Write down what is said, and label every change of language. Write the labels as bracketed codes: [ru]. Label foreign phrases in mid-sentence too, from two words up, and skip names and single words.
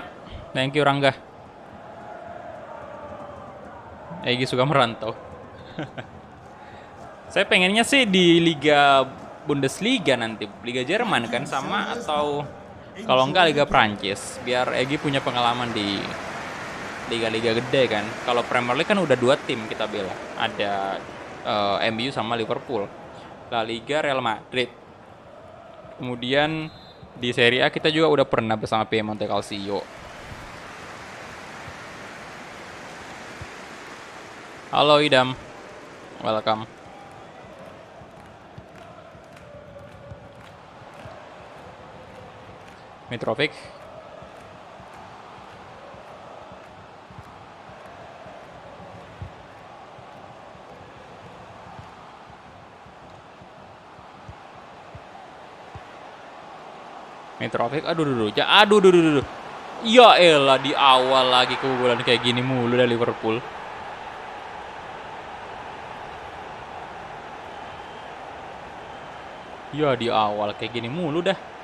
[en] Thank you [id] Rangga. Egy suka merantau. Saya pengennya sih di Liga Bundesliga nanti, Liga Jerman kan sama, atau kalau enggak Liga Prancis, biar Egy punya pengalaman di liga-liga gede kan. Kalau Premier League kan udah 2 tim kita bela, ada MU sama Liverpool. La Liga Real Madrid. Kemudian di Serie A kita juga udah pernah bersama Piemonte Calcio. Halo Idam, welcome. Mitrovic. Mitrovic, aduh. Ya elah, di awal lagi kebobolan kayak gini mulu dari Liverpool. Ya di awal kayak gini mulu dah.